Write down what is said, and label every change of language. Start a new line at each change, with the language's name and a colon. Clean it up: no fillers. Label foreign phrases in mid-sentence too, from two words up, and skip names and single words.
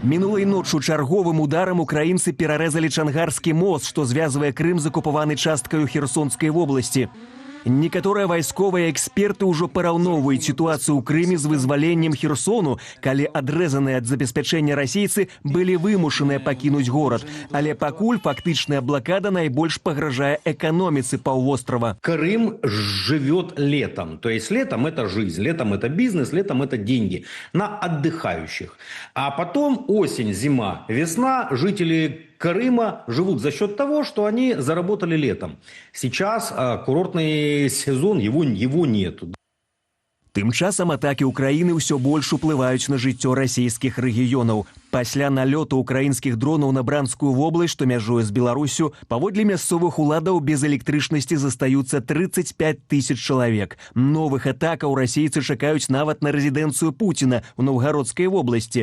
Belarusian: Мінулай ноччу чарговым ударам украінцы перарэзалі Чангарскі мост, што звязвае Крым з акупаванай часткаю Херсонскай вобласці. Некаторыя вайсковыя эксперты ўжо параўноўваюць сітуацыю ў Крыме з вызваленнем Херсону, калі адрэзаныя ад забеспячэння расейцы былі вымушаныя пакінуць горад. Але пакуль фактычная блакада найбольш пагражае эканоміцы паўвострава.
Russian: Крым живет летом. То есть летом это жизнь, летом это бизнес, летом это деньги на отдыхающих. А потом осень, зима, весна, жители Крыма живут за счет того, что они заработали летом. Сейчас курортный сезон, его нету.
Belarusian: Тым часам атакі Украіны ўсё больш уплываюць на жыццё расійскіх рэгіёнаў. Пасля налёту украінскіх дронаў на Бранскую вобласць, што мяжуе з Беларусю, паводле мясцовых уладаў без электрычнасці застаюцца 35 000 чалавек. Новых атакаў расейцы чакаюць нават на рэзідэнцыю Пуціна ў Новгарадскай вобласці.